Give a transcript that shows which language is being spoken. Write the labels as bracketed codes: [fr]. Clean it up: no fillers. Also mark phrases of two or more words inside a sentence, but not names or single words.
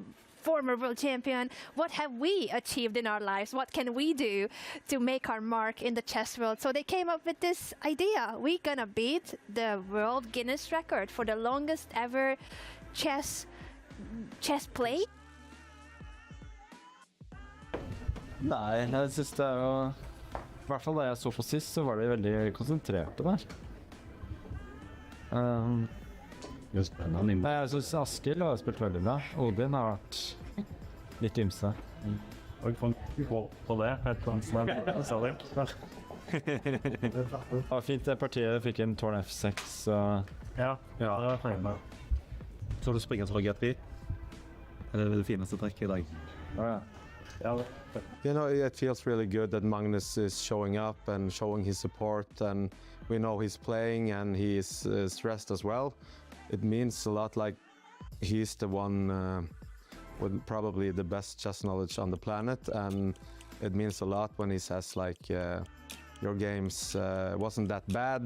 [en] Former world champion. What have we achieved in our lives? What can we do to make our mark in the chess world? So they came up with this idea. We're gonna beat the world Guinness record for the longest ever chess play. [no] Nei, jeg synes det er I hvert fall da jeg så på sist, så var de veldig konsentrerte der. Nei, jeg synes Askild har spilt veldig bra. Odin har vært litt ymse. Og få på det, Det var fint det partiet fikk en tårn F6, så... Ja, det var fint. Så du springer fra G3? Er det fineste trekket I dag? Ja. [en] It feels really good that Magnus is showing up and showing his support, and we know he's playing and he is stressed as well. It means a lot, like he's the one with probably the best chess knowledge on the planet, and it means a lot when he says like your games wasn't that bad.